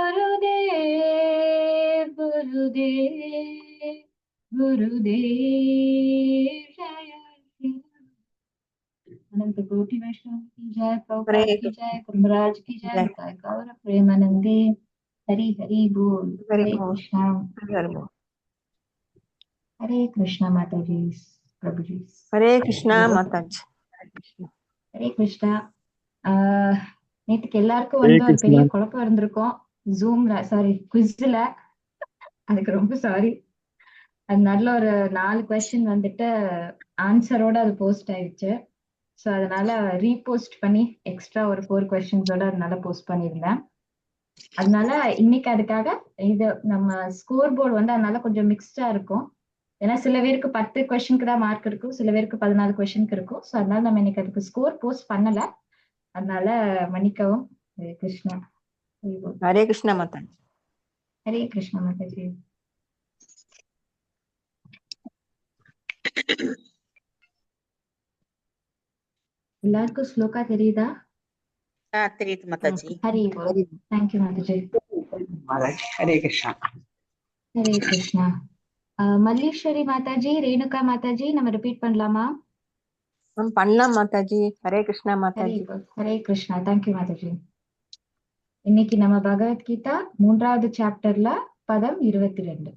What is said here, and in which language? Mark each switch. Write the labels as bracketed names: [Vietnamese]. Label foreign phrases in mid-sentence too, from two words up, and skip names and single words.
[Hindi] गुरुदेव जय श्री अनंत कोटि वैष्णव की जय प्रभुपाद की जय कुंभराज की जय निताय गौर प्रेमानंदे हरि हरि बोल हरे कृष्णा हरे कृष्णा माता जी प्रभु जी हरे कृष्णा माता जी। हरे कृष्णा [Tamil] நேற்றுக்கு எல்லாருக்கும் [Hindi] हरे [Tamil] வந்து ஒரு பெரிய [Hindi] कृष्णा। [Tamil] குழப்பம் இருந்திருக்கும் ஜூம்ல [English] sorry quiz [Tamil] அதுக்கு ரொம்ப சாரி அதனால ஒரு 4 கொஸ்டின் வந்துட்டு ஆன்சரோட அது போஸ்ட் ஆயிடுச்சு ஸோ அதனால ரீபோஸ்ட் பண்ணி எக்ஸ்ட்ரா ஒரு 4 கொஸ்டின்ஸோட அதனால போஸ்ட் பண்ணியிருந்தேன் அதனால இன்னைக்கு அதுக்காக இது நம்ம [English] score board [Tamil] வந்து அதனால கொஞ்சம் மிக்ஸ்டா இருக்கும் ஏன்னா சில பேருக்கு 10 கொஸ்டினுக்கு தான் மார்க் இருக்கும் சில பேருக்கு 14 கொஸ்டினுக்கு இருக்கும் ஸோ அதனால நம்ம இன்னைக்கு அதுக்கு [English] score post [Tamil] பண்ணல அதனால மன்னிக்கவும் ஹரே கிருஷ்ணா [Hindi] हरे कृष्णा माता जी। [Tamil] ஹரே கிருஷ்ணா மாதாஜி எல்லாருக்கும் ஸ்லோகா தெரியுதா தெரியுது माता जी। ஹரி போல் தேங்க்யூ மாதாஜி மாதாஜி. ஹரே கிருஷ்ணா. ஹரே கிருஷ்ணா. மல்லீஸ்வரி மாதாஜி, ரேணுகா மாதாஜி, நம்ம ரிப்பீட் பண்ணலாமா? பண்ணலாம் மாதாஜி. ஹரே கிருஷ்ணா ஹரே மாதாஜி. ஹரே கிருஷ்ணா. தேங்க்யூ மாதாஜி. இன்னைக்கு நம்ம பகவத்கீதா 3வது சாப்டர்ல பதம் 22.